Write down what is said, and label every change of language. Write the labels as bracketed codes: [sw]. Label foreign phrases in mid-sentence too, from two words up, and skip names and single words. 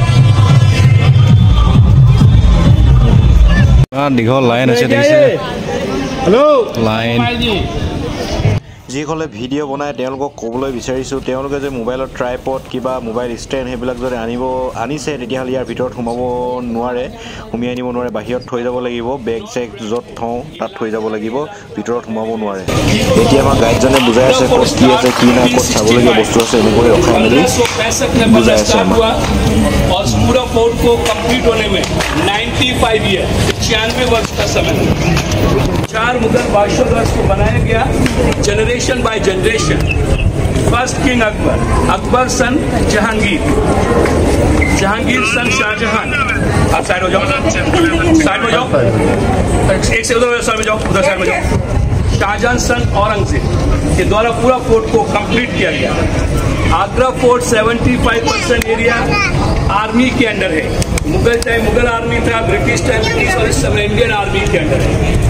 [as] দীঘল লাইন আছে দেখিছে লাইন যিসকলে ভিডিঅ' বনায় তেওঁলোকক ক'বলৈ বিচাৰিছোঁ তেওঁলোকে যে মোবাইলৰ ট্ৰাইপড কিবা মোবাইল ষ্টেণ্ড সেইবিলাক যদি আনিছে তেতিয়াহ'লে ইয়াৰ ভিতৰত সোমাব নোৱাৰে সুমিয়াই নিব নোৱাৰে বাহিৰত থৈ যাব লাগিব বেগ চেগ য'ত থওঁ তাত থৈ যাব লাগিব ভিতৰত সোমাব নোৱাৰে এতিয়া আমাৰ গাইডজনে বুজাই আছে ক'ত কি আছে কি নাই ক'ত চাবলগীয়া বস্তু আছে এনেকৈ ৰখাই মেলি বুজাই আছে [hi] और पूरा फोर्ट को कंप्लीट होने में 95 ईयर 96 वर्ष का समय 4 मुगल बादशाहों द्वारा इसको बनाया गया [en] generation by generation first king [hi] अकबर सन जहांगीर सन शाहजहां आप साइड हो जाओ एक से उधर साइड में जाओ उधर साइड में जाओ शाहजहां सन औरंगजेब के द्वारा पूरा फोर्ट को कंप्लीट किया गया आगरा फोर्ट 75% एरिया आर्मी के अंडर है मुगल टाइम मुगल आर्मी था [en] British time British [hi] और इस समय [en] Indian Army [hi] के अंडर है